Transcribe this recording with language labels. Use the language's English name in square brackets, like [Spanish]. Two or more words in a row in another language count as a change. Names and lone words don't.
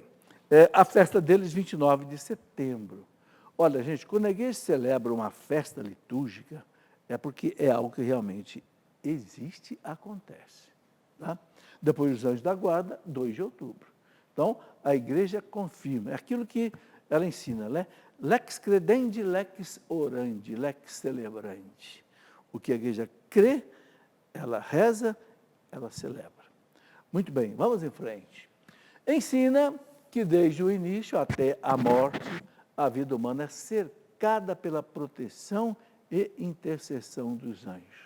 [Portuguese] A festa deles, 29 de setembro. Olha, gente, quando a igreja celebra uma festa litúrgica, é porque é algo que realmente existe, acontece. Tá? Depois dos anjos da guarda, 2 de outubro. Então, a igreja confirma. É aquilo que ela ensina, né? [Latin] Lex credendi, lex orandi, lex celebrandi. [Portuguese] O que a igreja crê, ela reza, ela celebra. Muito bem, vamos em frente. Ensina que desde o início até a morte, a vida humana é cercada pela proteção e intercessão dos anjos.